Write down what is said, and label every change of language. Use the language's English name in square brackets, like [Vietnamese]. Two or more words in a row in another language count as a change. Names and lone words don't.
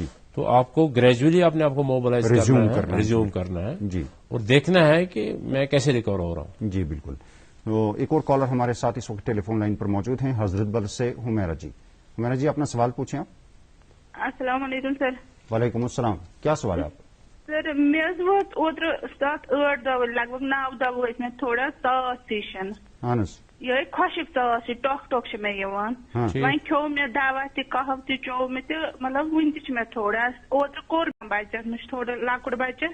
[Urdu] تو آپ کو گریجولی اپنے آپ کو [English] mobilise resume [Urdu] کرنا ہے جی، اور دیکھنا ہے کہ میں کیسے ریکور ہو رہا ہوں. جی بالکل. تو ایک اور کالر ہمارے ساتھ اس وقت ٹیلی فون لائن پر موجود ہیں حضرت بل سے حمیرہ جی. حمیرہ جی اپنا سوال پوچھیں آپ. السلام علیکم سر. وعلیکم السلام. کیا سوال ہے آپ کا؟ [Kashmiri] سر مےٚ ووت اوترٕ 7-8 دۄہ لگ بگ 9 دۄہ وٲتۍ مےٚ تھوڑا ژاس ہِشن. اہن حظ. یِہے خۄشِک ژاس چھِ ٹۄکھ چھِ مےٚ یِوان. وۄنۍ کھیوٚو مےٚ دوا تہِ کہوٕ تہِ چوٚو مےٚ تہٕ مطلب وُنہِ تہِ چھِ مےٚ تھوڑا. اوترٕ کوٚر مےٚ بچس مےٚ چھُ تھوڑا لۄکُٹ بچہٕ.